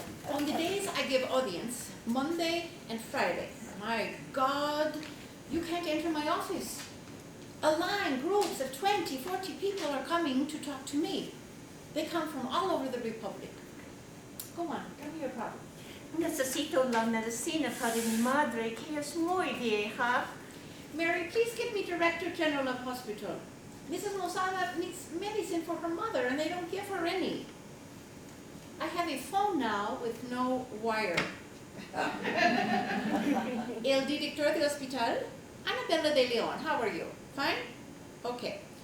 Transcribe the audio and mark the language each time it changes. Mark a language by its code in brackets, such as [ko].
[en] On the days I give audience, Monday and Friday, my God, you can't enter my office. A line, groups of 20, 40 people are coming to talk to me. They come from all over the Republic. Go on, tell me your problem. [es] Necesito la medicina para mi madre que es muy vieja. [en] Mary, please get me Director General of Hospital. Mrs. Mosada needs medicine for her mother and they don't give her any. I have a phone now with no wire. [es] El director del hospital, [en] Annabella de Leon, how are you? Fine? Okay.